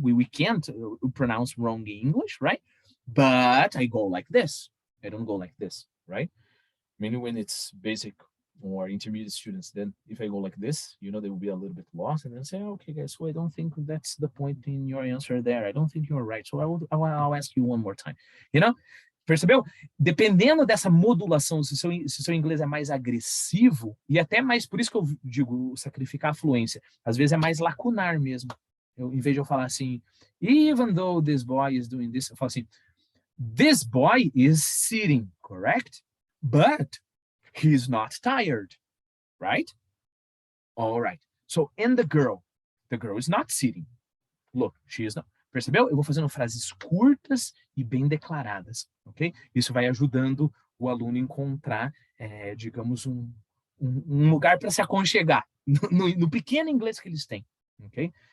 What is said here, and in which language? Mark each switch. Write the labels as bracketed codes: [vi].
[en] We can't pronounce wrong English, right? But I go like this. I don't go like this, right? Mainly when it's basic or intermediate students, then if I go like this, you know, they will be a little bit lost and then say, okay, guys, so I don't think that's the point in your answer there. I don't think you're right. So I'll ask you one more time, you know? [pt] Percebeu? Dependendo dessa modulação, se seu inglês é mais agressivo, e até mais, por isso que eu digo sacrificar a fluência, às vezes é mais lacunar mesmo. Em vez de eu falar assim, [en] even though this boy is doing this, [pt] eu falo assim, [en] this boy is sitting, correct? But he's not tired, right? All right. So, and the girl is not sitting. Look, she is not. [pt] Percebeu? Eu vou fazendo frases curtas e bem declaradas, ok? Isso vai ajudando o aluno a encontrar, digamos, um lugar para se aconchegar no pequeno inglês que eles têm, ok?